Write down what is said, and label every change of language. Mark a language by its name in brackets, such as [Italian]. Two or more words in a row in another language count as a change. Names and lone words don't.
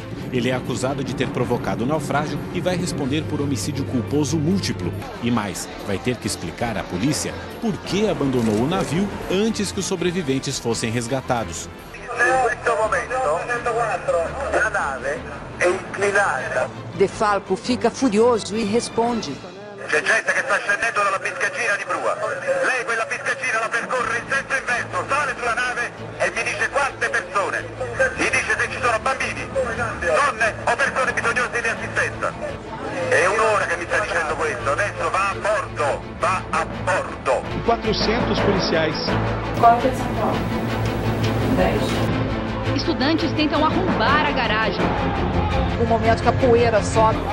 [Portuguese] Ele é acusado de ter provocado o naufrágio e vai responder por homicídio culposo múltiplo. E mais, vai ter que explicar à polícia por que abandonou o navio antes que os sobreviventes fossem resgatados. Neste momento, a nave é inclinada. De Falco fica furioso e responde. [Italian] C'è gente che sta scendendo dalla piscina di prua. Lei quella piscina la percorre in senso inverso, sale sulla nave e mi dice quante persone. Mi dice se ci sono bambini, donne o persone bisognose di assistenza. È un'ora che mi sta dicendo questo, adesso va a bordo, va a bordo. [Portuguese] 400 policiais. Qual é São Paulo? 10. Estudantes tentam arrombar a garagem. Um momento que a poeira sobe.